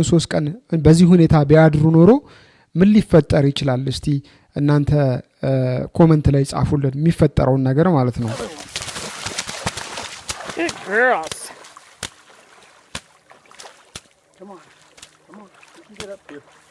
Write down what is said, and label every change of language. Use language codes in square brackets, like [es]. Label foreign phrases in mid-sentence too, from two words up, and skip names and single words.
[am] 3 ቀን በዚህ ሁኔታ ቢያድሩ ኖሮ ምን ሊፈጠር ይችላል እስቲ እናንተ ኮሜንት ላይ ጻፉልን የሚፈጠረውን ነገር ማለት ነው [en] girls come on you can get up here